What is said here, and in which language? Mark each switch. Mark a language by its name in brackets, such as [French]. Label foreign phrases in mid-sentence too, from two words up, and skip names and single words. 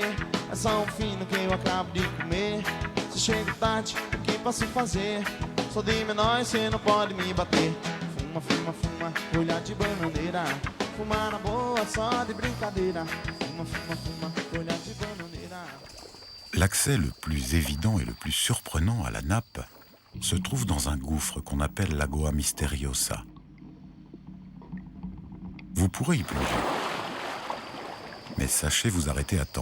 [Portuguese] É só fino que eu acabo de comer. Se chega tarde, o que posso fazer? Sou de menor e cê não pode me bater. Fuma, fuma, fuma, olhar de bananeira. Fumar na boa, só de brincadeira. Fuma, fuma, fuma, olhar de bananeira. [French] L'accès le plus évident et le plus surprenant à la nappe se trouve dans un gouffre qu'on appelle Lagoa Misteriosa. Vous pourrez y plonger. Mais sachez vous arrêter à temps.